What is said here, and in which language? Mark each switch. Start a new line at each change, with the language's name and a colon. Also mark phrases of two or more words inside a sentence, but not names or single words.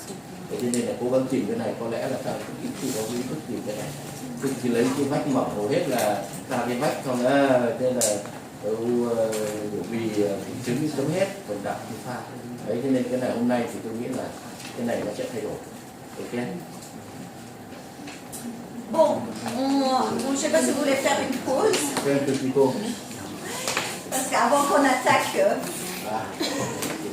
Vietnamese: Thế nên là cố gắng tìm cái này, có lẽ là ta cũng ít khi có ý thức tìm cái này. Tức chỉ lấy cái vách mỏng hầu hết là ra cái vách không thế là vì trứng chấm hết còn đậm như pha. Đấy, cho nên cái này hôm nay thì tôi nghĩ là cái này nó sẽ thay đổi.
French: Ok. Bon, je ne sais pas si vous voulez faire une pause. Fais un petit peu. Parce qu'avant qu'on attaque...